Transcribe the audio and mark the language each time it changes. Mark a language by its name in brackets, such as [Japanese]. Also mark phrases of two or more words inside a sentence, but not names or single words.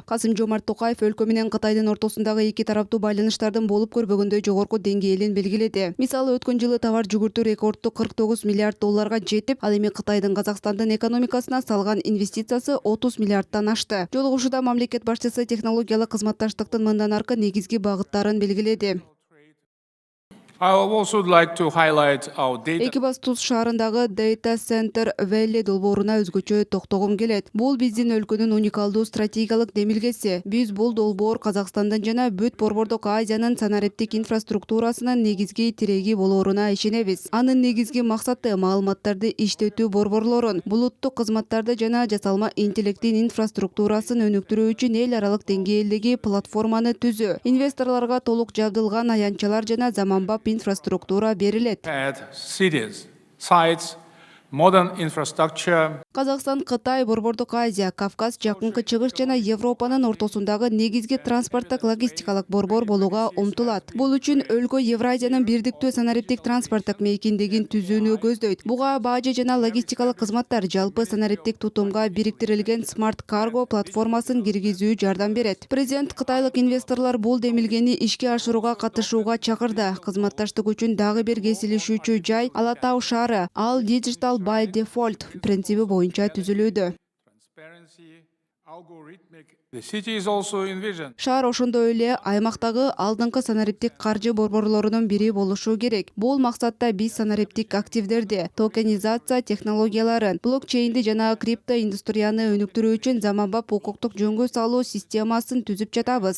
[Kyrgyz] Касым-Жомарт Токаев өлкө менен Кытайдын ортосундагы эки тараптуу байланыштардын болуп көрбөгөндөй жогорку деңгээлин белгиледи. Мисалы өткөн жылы товар жүгүртүү рекордтук 49 миллиард долларга жетип, ал эми Кытайдын Казакстандын экономикасына салган инвестициясы 30 миллиардтан ашты. Жолугушууда мамлекет башчысы технологиялык кызматташтыктын мындан аркы негизги багыттарын белгиледи. [English] I would also like to highlight our data. [Kyrgyz] Экибастуз шаарындагы Data Center Valley долбооруна өзгөчө токтогум келет. Бул биздин өлкөнүн уникалдуу стратегиялык демилгеси. Биз бул долбоор Казакстандын жана бүт Борбордук Азиянын санариптик инфраструктурасынын негизги тиреги болооруна ишенебиз. Анын негизги максаты маалыматтарды иштетүү борборлорун, булуттук кызматтарды жана жасалма интеллектин инфраструктурасын өнүктүрүү үчүн эл аралык деңгээлдеги платформаны түзүү. Инвесторлорго толук жабдылган аянтчалар жана заманбап инфраструктура берилет. [English] Cities, sites, modern infrastructure. [Kyrgyz] Казакстан, Кытай, Борбордук Азия, Кавказ, Жакынкы Чыгыш жана Европанын ортосундагы негизги транспорттук логистикалык борбор болууга умтулат. Бул үчүн өлкө Евразиянын бирдиктүү санариптик транспорттук мейкиндигин түзүүнү көздөйт. Буга бажы жана логистикалык кызматтар жалпы санариптик тутумга бириктирилген Smart Cargo платформасын киргизүү жардам берет. Президент кытайлык инвесторлор бул демилгени ишке ашырууга катышууга чакырды. Кызматташтык үчүн дагы бир кесилишүүчү жай Ала Тау шаары. Ал [English] Digital by Default [Kyrgyz] принциби боюнча түзүлүүдө. [English] Transparency, algorithmic. The city is also envisioned. [Kyrgyz] Шаар ошондой эле аймактагы алдыңкы санариптик каржы борборлорунун бири болушу керек. Бул максатта биз санариптик активдерди, токенизация технологияларын, блокчейнди жана крипто индустрияны өнүктүрүү үчүн заманбап укуктук жөнгө салуу системасын түзүп жатабыз.